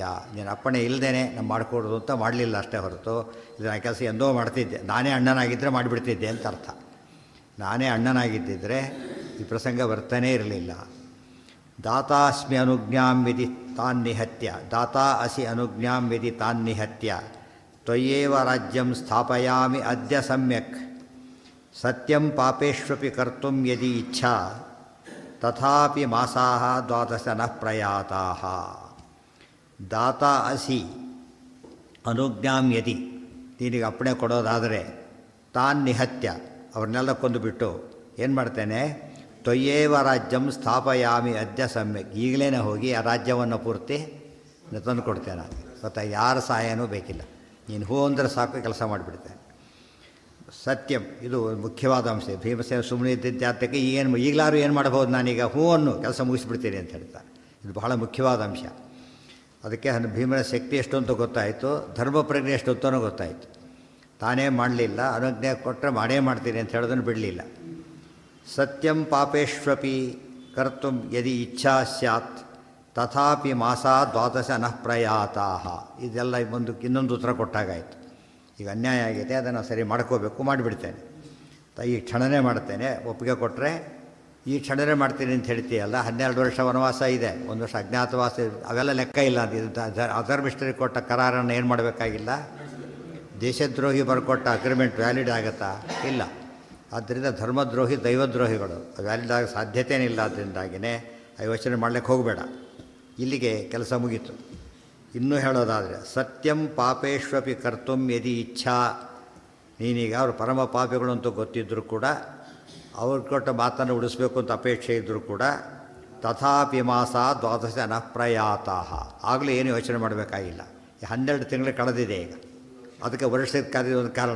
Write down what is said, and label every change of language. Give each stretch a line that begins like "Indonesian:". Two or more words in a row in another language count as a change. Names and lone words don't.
Kannada: ನೀನು ಅಪ್ಪಣೆ ಇಲ್ಲದೇನೆ ನಮ್ಮ ಮಾಡಿಕೊಡೋದು ಅಂತ ಮಾಡಲಿಲ್ಲ ಅಷ್ಟೇ ಹೊರತು ಇದನ್ನು ಆ ಕೆಲಸ ಎಂದೋ ಮಾಡ್ತಿದ್ದೆ. ನಾನೇ ಅಣ್ಣನಾಗಿದ್ದರೆ ಮಾಡಿಬಿಡ್ತಿದ್ದೆ ಅಂತ ಅರ್ಥ. ನಾನೇ ಅಣ್ಣನಾಗಿದ್ದಿದ್ದರೆ ಈ ಪ್ರಸಂಗ ಬರ್ತಾನೇ ಇರಲಿಲ್ಲ.
Sanskrit: ದಾತಾಸ್ಮಿ ಅನುಜ್ಞಾಂ ವಿಧಿ ತಾನ್ನಿಹತ್ಯ, ದಾತಾ ಅಸಿ ಅನುಜ್ಞಾಂ ವಿಧಿ ತಾನ್ನಿಹತ್ಯ ತ್ವಯ್ಯೇವ ರಾಜ್ಯಂ ಸ್ಥಾಪಯಾಮಿ ಅದ್ಯ ಸಮ್ಯಕ್. ಸತ್ಯಂ ಪಾಪೇಷ್ವಪಿ ಕರ್ತುಂ ಯದಿ ಇಚ್ಛಾ ತಥಾಪಿ ಮಾಸಾಹ ದ್ವಾದಶ ನಃ ಪ್ರಯಾತಾಃ. ದಾತಾ ಅಸಿ ಅನುಜ್ಞಾಂ ಯದಿ,
Kannada: ನೀನಿಗೆ ಅಪ್ಪಣೆ ಕೊಡೋದಾದರೆ, ತಾನ್ನಿಹತ್ಯ ಅವ್ರನ್ನೆಲ್ಲ ಕೊಂದುಬಿಟ್ಟು ಏನು ಮಾಡ್ತೇನೆ,
Sanskrit: ತ್ವಯ್ಯೇವ ರಾಜ್ಯಂ ಸ್ಥಾಪಯಾಮಿ ಅದ್ಯ ಸಮ್ಯಕ್,
Kannada: ಈಗಲೇ ಹೋಗಿ ಆ ರಾಜ್ಯವನ್ನು ಪೂರ್ತಿ ತಂದು ಕೊಡ್ತೇನೆ. ಗೊತ್ತಾ, ಯಾರ ಸಹಾಯನೂ ಬೇಕಿಲ್ಲ, ನೀನು ಹೂ ಅಂದರೆ ಸಾಕು, ಕೆಲಸ ಮಾಡಿಬಿಡ್ತೇನೆ. ಸತ್ಯಂ, ಇದು ಮುಖ್ಯವಾದ ಅಂಶ. ಭೀಮಸೇನ ಸುಮ್ಮನೆ ಇದ್ದಿದ್ದಾತಕ್ಕೆ ಈಗಲಾರು ಏನು ಮಾಡಬಹುದು, ನಾನೀಗ ಹೂವನ್ನು ಕೆಲಸ ಮುಗಿಸ್ಬಿಡ್ತೀನಿ ಅಂತ ಹೇಳ್ತಾರೆ. ಇದು ಬಹಳ ಮುಖ್ಯವಾದ ಅಂಶ. ಅದಕ್ಕೆ ಭೀಮನ ಶಕ್ತಿ ಎಷ್ಟು ಅಂತ ಗೊತ್ತಾಯಿತು, ಧರ್ಮ ಪ್ರಜ್ಞೆ ಎಷ್ಟು ಅಂತನೂ ಗೊತ್ತಾಯಿತು. ತಾನೇ ಮಾಡಲಿಲ್ಲ, ಅನುಜ್ಞೆ ಕೊಟ್ಟರೆ ಮಾಡೇ ಮಾಡ್ತೀನಿ ಅಂತ ಹೇಳೋದನ್ನು ಬಿಡಲಿಲ್ಲ.
Sanskrit: ಸತ್ಯಂ ಪಾಪೇಶ್ವಪಿ ಕರ್ತುಂ ಯದಿ ಇಚ್ಛಾ ಸ್ಯಾತ್ ತಥಾಪಿ ಮಾಸಾ ದ್ವಾದಶ ನಃ ಪ್ರಯಾತಾಹ.
Kannada: ಇದೆಲ್ಲ ಇನ್ನೊಂದು ಉತ್ತರ ಕೊಟ್ಟಾಗಾಯಿತು. ಈಗ ಅನ್ಯಾಯ ಆಗಿದೆ, ಅದನ್ನು ಸರಿ ಮಾಡ್ಕೋಬೇಕು, ಮಾಡಿಬಿಡ್ತೇನೆ. ಈ ಕ್ಷಣನೇ ಮಾಡ್ತೇನೆ, ಒಪ್ಪಿಗೆ ಕೊಟ್ಟರೆ ಈ ಕ್ಷಣನೇ ಮಾಡ್ತೀನಿ ಅಂತ ಹೇಳ್ತೀಯಲ್ಲ. 12 ವರ್ಷ ವನವಾಸ ಇದೆ, 1 ವರ್ಷ ಅಜ್ಞಾತವಾಸ, ಅವೆಲ್ಲ ಲೆಕ್ಕ ಇಲ್ಲ. ಅದು ಅಧರ್ಮಿಷ್ಠರಿಗೆ ಕೊಟ್ಟ ಕರಾರನ್ನು ಏನು ಮಾಡಬೇಕಾಗಿಲ್ಲ. ದೇಶದ್ರೋಹಿ ಬರ್ಕೊಟ್ಟ
English: agreement valid
Kannada: ಆಗುತ್ತಾ? ಇಲ್ಲ. ಆದ್ದರಿಂದ ಧರ್ಮದ್ರೋಹಿ ದೈವದ್ರೋಹಿಗಳು ವ್ಯಾಲಿಡ್ ಆಗೋ ಸಾಧ್ಯತೆಯೇ ಇಲ್ಲ. ಅದರಿಂದಾಗಿಯೇ ಯೋಚನೆ ಮಾಡಲಿಕ್ಕೆ ಹೋಗಬೇಡ. ಇಲ್ಲಿಗೆ ಕೆಲಸ ಮುಗೀತು. ಇನ್ನೂ ಹೇಳೋದಾದರೆ
Sanskrit: ಸತ್ಯಂ ಪಾಪೇಶ್ವಪಿ ಕರ್ತುಂ ಯದಿ ಇಚ್ಛಾ.
Kannada: ನೀನೀಗ ಅವರು ಪರಮ ಪಾಪಿಗಳು ಅಂತ ಗೊತ್ತಿದ್ದರೂ ಕೂಡ ಅವ್ರು ಕೊಟ್ಟ ಮಾತನ್ನು ಉಳಿಸ್ಬೇಕು ಅಂತ ಅಪೇಕ್ಷೆ ಇದ್ದರೂ ಕೂಡ
Sanskrit: ತಥಾಪಿ ಮಾಸ 12 ಅನಪ್ರಯಾತಾಹ.
Kannada: ಆಗಲೂ ಏನು ಯೋಚನೆ ಮಾಡಬೇಕಾಗಿಲ್ಲ. 12 ತಿಂಗಳು ಕಳೆದಿದೆ ಈಗ. ಅದಕ್ಕೆ ವರ್ಷದ ಕಾಲದ ಒಂದು ಕಾರಣ.